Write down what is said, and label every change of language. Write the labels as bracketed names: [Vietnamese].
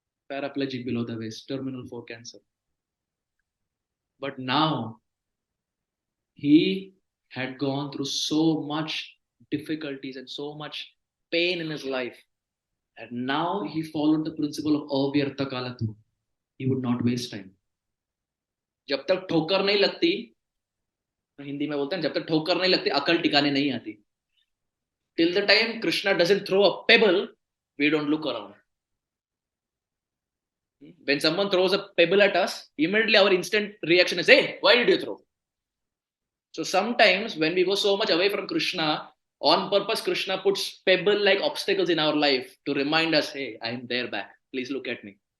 [English] Paraplegic below the waist, terminal 4 cancer. But now, he had gone through so much difficulties and so much pain in his life. And now he followed the principle of avyartha kalatu. He would not waste time. [Hindi] जब तक ठोकर नहीं लगती, हिंदी में बोलते हैं जब तक ठोकर नहीं लगती अकल टिकाने नहीं आती. [English] Till the time Krishna doesn't throw a pebble, we don't look around. When someone throws a pebble at us, immediately our instant reaction is, hey, why did you throw? So sometimes when we go so much away from Krishna, on purpose, Krishna puts pebble-like obstacles in our life to remind us, hey, I'm there back. Please look at me.